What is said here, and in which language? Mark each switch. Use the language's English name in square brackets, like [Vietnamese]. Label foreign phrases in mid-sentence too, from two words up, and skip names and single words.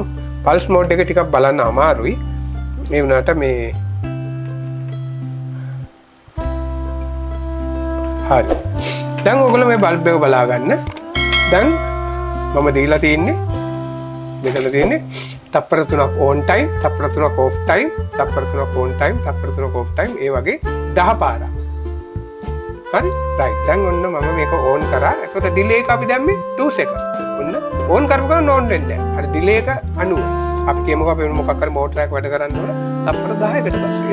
[English] pulse mode [Sinhala] එක ටිකක් බලන්න අමාරුයි. ඒ වුණාට මේ හරි. දැන් ඔයගොල්ලෝ මේ බල්බ් එක බලා ගන්න. දැන් මම දීලා තියෙන්නේ මෙතන තියෙන්නේ තප්පර 3ක් [English] on time, [Sinhala] තප්පර 3ක් [English] off time, [Sinhala] තප්පර 3ක් [English] on time, [Sinhala] තප්පර 3ක් [English] off time. [Sinhala] ඒ වගේ 10 පාරක්. හරි. right. දැන් ඔන්න මම මේක on කරා. එතකොට delay එක අපි දැම්මේ 2 seconds. ඔන්න on කරපු ගමන් on වෙන්නේ නැහැ. හරි. delay එක 90. අපි කියමුකෝ අපි මොකක් හරි මෝටර් එකක් වැඩ කරන්න ඕන තප්පර 10කට පස්සේ.